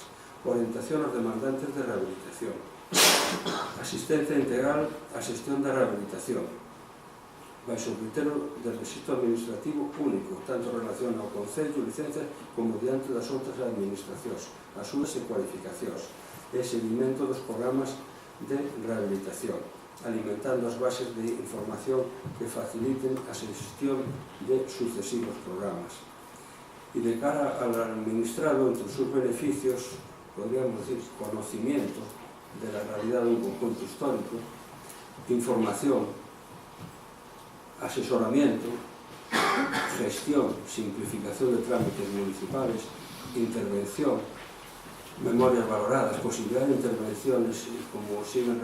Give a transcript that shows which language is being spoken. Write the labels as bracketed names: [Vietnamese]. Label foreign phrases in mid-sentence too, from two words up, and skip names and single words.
[Galician] orientación aos demandantes de rehabilitación, asistencia integral á xestión da rehabilitación, baixo o criterio del rexistro administrativo único, tanto en relación ao Concello, licencias, como diante das outras administracións, as súas e cualificacións, e seguimento dos programas de rehabilitación, alimentando as bases de información que faciliten a xestión de sucesivos programas. [Spanish] Y de cara al administrado, entre sus beneficios, podríamos decir, conocimiento de la realidad de un conjunto histórico, información, asesoramiento, gestión, simplificación de trámites municipales, intervención, memorias valoradas, posibilidad de intervenciones, como siguen